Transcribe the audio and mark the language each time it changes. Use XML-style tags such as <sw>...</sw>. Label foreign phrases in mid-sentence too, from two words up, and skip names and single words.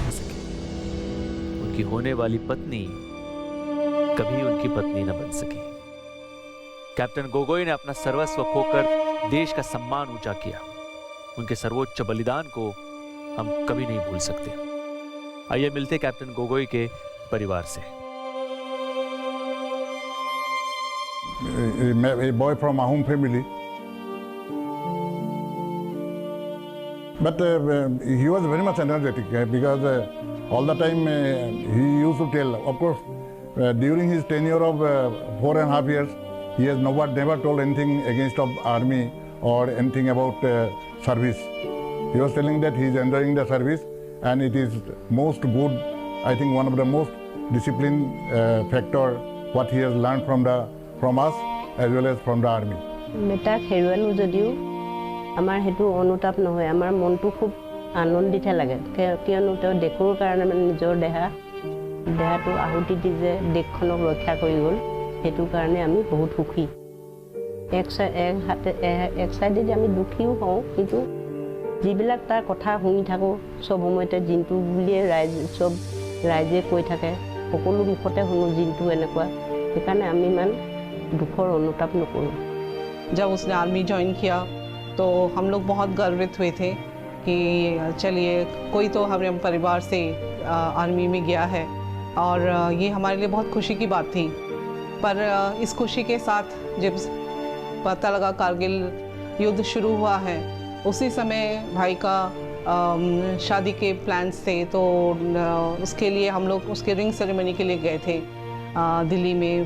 <hi>उनकी होने वाली पत्नी कभी उनकी पत्नी न बन सकी। कैप्टन गोगोई ने अपना सर्वस्व खोकर देश का सम्मान ऊंचा किया। उनके सर्वोच्च बलिदान को हम कभी नहीं भूल सकते। आइए मिलते कैप्टन गोगोई के परिवार से।</hi> <en>A boy from Ahom family, but he was very much energetic because all the time he used to tell. Of course, during his tenure of 4.5 years, he has never told anything against of army or anything about service. He was telling that he is enjoying the service and it is most good. I think one of the most discipline factor what he has learned from us as well as from the army.</en> <as>বেটাক হেৰুৱালো যদিও আমাৰ হেতু অনুতাপ নহয়, আমাৰ মনটো খুব আনন্দিত লাগে, কিয়নো তেওঁ দেশৰ কাৰণে মানে নিজৰ দেহাটো আহুতি দি যে দেশখনক ৰক্ষা কৰি গ'ল, সেইটো কাৰণে আমি বহুত সুখী। এক চাইডে আমি দুখীও হওঁ, কিন্তু যিবিলাক তাৰ কথা শুনি থাকোঁ চব সময়তে জিন্তু বুলিয়ে ৰাইজে কৈ থাকে, সকলো মুখতে শুনো জিন্তু এনেকুৱা, সেইকাৰণে আমি ইমান দুখৰ অনুতাপ নকৰোঁ।</as> <hi>जब उसने आर्मी ज्वाइन किया तो हम लोग बहुत गर्वित हुए थे कि चलिए कोई तो हमारे परिवार से आर्मी में गया है, और ये हमारे लिए बहुत खुशी की बात थी। पर इस खुशी के साथ जब पता लगा कारगिल युद्ध शुरू हुआ है, उसी समय भाई का शादी के प्लान्स थे, तो उसके लिए हम लोग उसके</hi> <en>ring ceremony</en> <hi>के लिए गए थे दिल्ली में।</hi>